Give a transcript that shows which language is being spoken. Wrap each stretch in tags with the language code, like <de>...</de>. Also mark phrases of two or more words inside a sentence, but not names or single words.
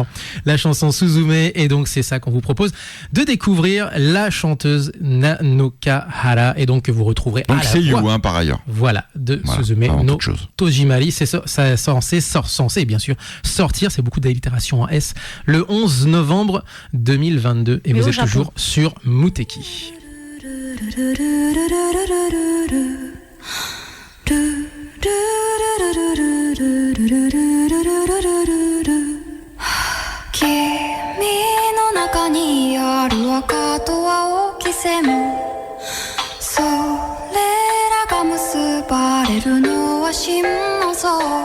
<fr>La chanson Suzume, et donc c'est ça qu'on vous propose de découvrir, la chanteuse Nanokahara, et donc que vous retrouverez donc à la c'est voix. You, par ailleurs. Voilà, de Suzume no Tojimari. C'est censé bien sûr sortir, c'est beaucoup d'allitération en S, le 11 novembre 2022. Et vous êtes toujours sur Muteki.</fr> <ja>君の中にある赤と青き線、それらが結ばれるのは真の像、</ja>